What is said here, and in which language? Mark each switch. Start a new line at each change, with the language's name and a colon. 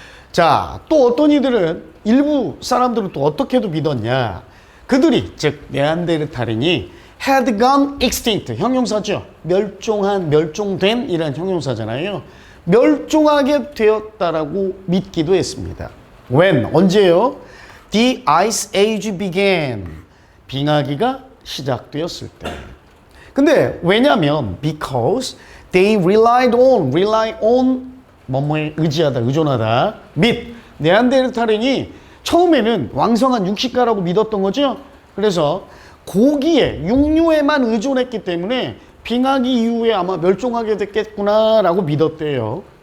Korean: 자, 또 어떤 이들은 일부 사람들은 또 어떻게도 믿었냐. 그들이, 즉 네안데르탈인이
English: had gone extinct,
Korean: 형용사죠. 멸종된 이란 형용사잖아요. 멸종하게 되었다라고 믿기도 했습니다. When, 언제요?
English: The Ice Age began,
Korean: 빙하기가 시작되었을 때. 근데 왜냐면
English: because they rely on
Korean: 뭐뭐에 의지하다, 의존하다 및 네안데르탈인이 처음에는 왕성한 육식가라고 믿었던 거죠. 그래서 고기에, 육류에만 의존했기 때문에 빙하기 이후에 아마 멸종하게 됐겠구나라고 믿었대요.